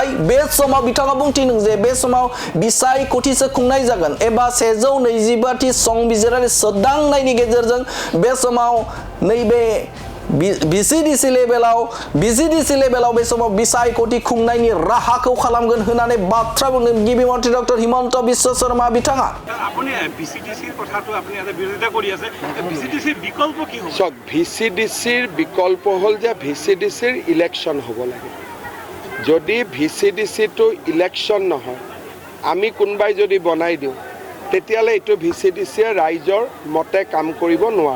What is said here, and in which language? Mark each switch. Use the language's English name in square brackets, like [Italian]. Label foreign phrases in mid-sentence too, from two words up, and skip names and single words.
[Bodo] बे समाव बिथाङा बुंथिदों जे बे समाव बिसायख'थिसो खुंनाय जागोन एबा 125थि संबिजिरारि सोदांनायनि गेजेरजों बे समाव नैबे भिसिडिसि लेभेलाव बे समाव बिसायख'थि खुंनायनि राहाखौ खालामगोन होननानै बाथ्रा बुंदों गिबि मन्त्रि डक्टर हिमन्त बिश्व शर्मा बिथाङा। [Assamese] আপুনি ভিচিডিচিৰ কথাটো আপুনি এটা বিৰোধিতা কৰি আছে, ভিচিডিচিৰ বিকল্প কি হ'ব? চক, ভিচিডিচিৰ বিকল্প হ'ল যে ভিচিডিচিৰ ইলেকশ্যন হ'ব লাগে। যদি ভিচিডিচিটো ইলেকশ্যন নহয়, আমি কোনোবাই যদি বনাই দিওঁ, তেতিয়াহ'লে এইটো ভিচিডিচিয়ে ৰাইজৰ মতে কাম কৰিব নোৱাৰে।